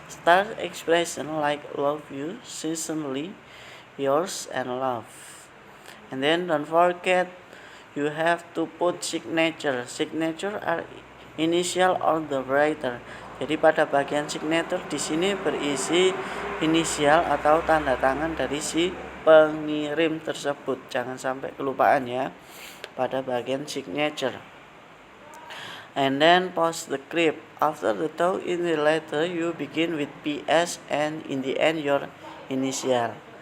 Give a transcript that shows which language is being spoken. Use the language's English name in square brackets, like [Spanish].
[English] Start expression like love you, sincerely yours, and love. And then don't forget you have to put signature. Signature are initial of the writer. [Indonesian] Jadi pada bagian signature di sini berisi inisial atau tanda tangan dari si pengirim tersebut. Jangan sampai kelupaan, ya, pada bagian signature. [English] And then postscript. After the talk in the letter, you begin with PS and in the end your initial.